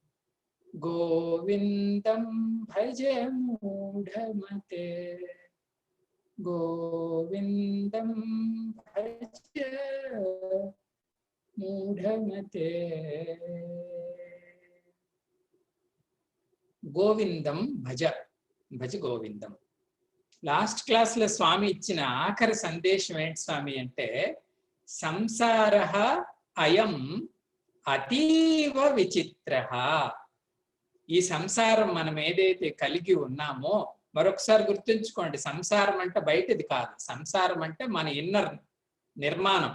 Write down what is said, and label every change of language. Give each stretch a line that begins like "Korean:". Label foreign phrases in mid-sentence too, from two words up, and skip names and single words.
Sanskrit: गोविन्दं भज मूढमते गोविन्दं भज मूढमते गोविन्दं भज భజ గోవిందం.
Telugu: లాస్ట్ క్లాస్లో స్వామి ఇచ్చిన ఆఖరి సందేశం ఏంటి స్వామి అంటే
Sanskrit: సంసారః అయం అతీవ విచిత్రః.
Telugu: ఈ సంసారం మనం ఏదైతే కలిగి ఉన్నామో మరొకసారి గుర్తుంచుకోండి, సంసారం అంటే బయటది కాదు, సంసారం అంటే మన ఇన్నర్ నిర్మాణం.